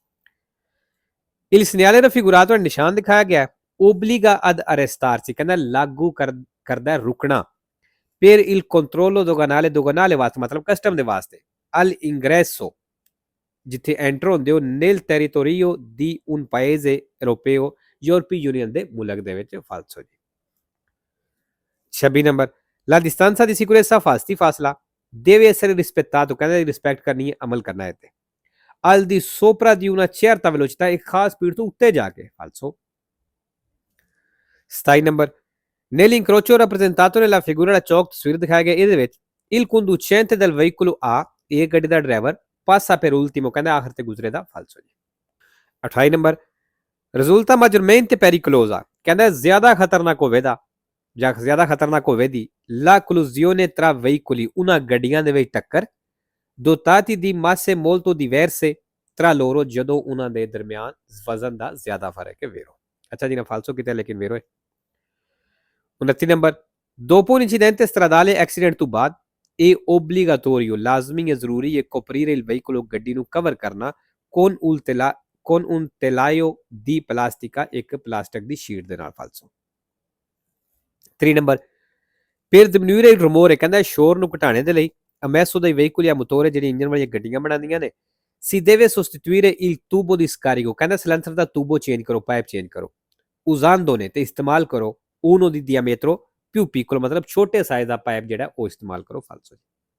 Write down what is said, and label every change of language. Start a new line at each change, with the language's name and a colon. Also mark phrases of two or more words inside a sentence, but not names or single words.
Italian: il segnale raffigurato
Punjabi: ਨਿਸ਼ਾਨ ਦਿਖਾਇਆ ਗਿਆ
Italian: obbliga ad arrestarsi
Punjabi: ਕਹਿੰਦਾ ਲਾਗੂ ਕਰਦਾ ਰੁਕਣਾ
Italian: per il controllo doganale
Punjabi: ਵਾਸਤੇ ਮਤਲਬ ਕਸਟਮ ਦੇ ਵਾਸਤੇ
Italian: al ingresso
Punjabi: ਜਿੱਥੇ ਐਂਟਰ ਹੁੰਦੇ ਹੋ
Italian: nel territorio di un paese europeo
Punjabi: ਯੂਰਪੀ ਯੂਨੀਅਨ ਦੇ ਮੁਲਕ ਦੇ ਵਿੱਚ ਫਾਲਸੋ ਜੀ। 26 ਨੰਬਰ
Italian: la distanza di sicurezza
Punjabi: ਫਾਸਤੀ ਫਾਸਲਾ
Italian: deve essere rispettato
Punjabi: ਕਹਿੰਦਾ ਰਿਸਪੈਕਟ ਕਰਨੀ ਹੈ, ਅਮਲ ਕਰਨਾ ਹੈ ਤੇ
Italian: al di sopra di una certa velocità
Punjabi: ਇੱਕ ਖਾਸ ਸਪੀਡ ਤੋਂ ਉੱਤੇ ਜਾ ਕੇ ਫਾਲਸੋ। 27 ਨੰਬਰ
Italian: nell'incrocio rappresentato nella figura
Punjabi: ਦਾ ਚੌਕ ਤਸਵੀਰ ਦਿਖਾਇਆ ਗਿਆ ਇਹਦੇ ਵਿੱਚ
Italian: il conducente del veicolo A
Punjabi: ਇਹ ਗੱਡੀ ਦਾ ਡਰਾਈਵਰ
Italian: passa per ultimo
Punjabi: ਕਹਿੰਦਾ ਆਖਰ ਤੇ ਗੁਜ਼ਰੇਦਾ ਫਾਲਸੋ ਜੀ। 28 ਨੰਬਰ
Italian: ਰਿਜ਼ulta maggiormente pericolosa
Punjabi: ਕਹਿੰਦਾ ਜ਼ਿਆਦਾ ਖਤਰਨਾਕ ਹੋਵੇਗਾ ਜਾਂ ਜ਼ਿਆਦਾ ਖਤਰਨਾਕ ਹੋਵੇਗੀ
Italian: la collusione tra veicoli
Punjabi: ਉਹਨਾਂ ਗੱਡੀਆਂ ਦੇ ਵਿੱਚ ਟੱਕਰ
Italian: dotati di masse molto diverse tra loro
Punjabi: ਜਦੋਂ ਉਹਨਾਂ ਦੇ ਦਰਮਿਆਨ ਵਜ਼ਨ ਦਾ ਜ਼ਿਆਦਾ ਫਰਕ ਹੈ vero ਅੱਛਾ ਜੀ ਨਾ ਫਾਲਸੋ ਕੀਤਾ ਲੇਕਿਨ vero ਹੈ 29 ਨੰਬਰ
Italian: dopo un incidente stradale
Punjabi: accident ਤੋਂ ਬਾਅਦ ਇਹ obbligatorio ਲਾਜ਼ਮੀ ਹੈ ਜ਼ਰੂਰੀ ਹੈ
Italian: coprire il veicolo
Punjabi: ਗੱਡੀ ਨੂੰ ਕਵਰ ਕਰਨਾ
Italian: con un telaio di plastica
Punjabi: ਇੱਕ ਪਲਾਸਟਿਕ ਦੀ ਸ਼ੀਟ ਦੇ ਨਾਲ ਫਾਲਸੋ 3 ਨੰਬਰ
Italian: per diminuire il rumore
Punjabi: ਕਹਿੰਦਾ ਸ਼ੋਰ ਨੂੰ ਘਟਾਉਣੇ ਦੇ ਲਈ
Italian: amesso dai veicoli a motore
Punjabi: ਜਿਹੜੀ ਇੰਜਨ ਵਾਲੀਆਂ ਗੱਡੀਆਂ ਬਣਾਉਂਦੀਆਂ ਨੇ
Italian: si deve sostituire il tubo di scarico
Punjabi: ਕਹਿੰਦਾ ਸਿਲੰਡਰ ਦਾ ਟੂਬੋ ਚੇਂਜ ਕਰੋ ਪਾਈਪ ਚੇਂਜ ਕਰੋ usando ਨੇ ਤੇ ਇਸਤੇਮਾਲ ਕਰੋ
Italian: uno di diametro più piccolo
Punjabi: ਮਤਲਬ ਛੋਟੇ ਸਾਈਜ਼ ਦਾ ਪਾਈਪ ਜਿਹੜਾ ਉਹ ਇਸਤੇਮਾਲ ਕਰੋ ਫਾਲਸੋ